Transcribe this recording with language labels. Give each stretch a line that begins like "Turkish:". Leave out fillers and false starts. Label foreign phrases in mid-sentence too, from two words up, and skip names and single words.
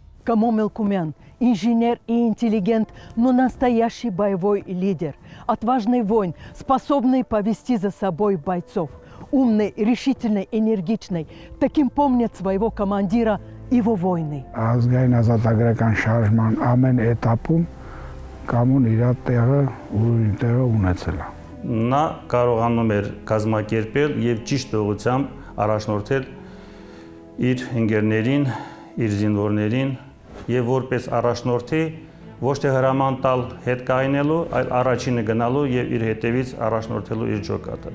Russian: Камо Мелкумян, инженер и интеллигент, но настоящий боевой лидер. Отважный воин, способный повести за собой бойцов. Умный, решительный, энергичный. Таким помнят своего командира его воины.
Armenian: Ազգային ազատագրական շարժման ամեն էտապում Կամոն իր տեղը ունեցել է։ Նա կարողանում էր կազմակերպել եւ ճիշտ ուղղությամբ առաջնորդել իր ընկերներին, իր զինվորներին եւ որպես առաջնորդի ոչ թե հրաման տալ հետ կայնելու, այլ առաջինը գնալու եւ իր հետևից առաջնորդելու իր ջոկատը։